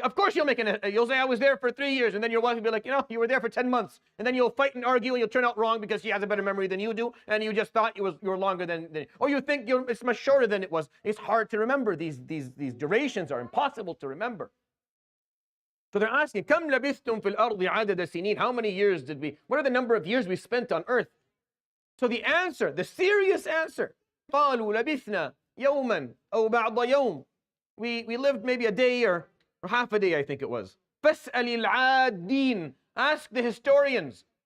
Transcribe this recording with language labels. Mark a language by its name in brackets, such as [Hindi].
[English] Of course you'll make you'll say, I was there for 3 years, and then your wife will be like, you were there for 10 months. And then you'll fight and argue, and you'll turn out wrong because she has a better memory than you do, and you just thought you were longer than or you think it's much shorter than it was. It's hard to remember. These durations are impossible to remember. So they're asking, [Arabic] كَمْ لَبِثْتُمْ فِي الْأَرْضِ عَدَدَ سِنِينَ. [English] How many years what are the number of years we spent on earth? So the answer, the serious answer, [Arabic] قَالُوا لَبِثْنَا يَوْمًا أَوْ بَعْضَ يَوْمٍ. [English] We lived maybe a day or half a day, I think it was. [Arabic] فَاسْأَلِ الْعَادِينَ. [English] Ask the historians.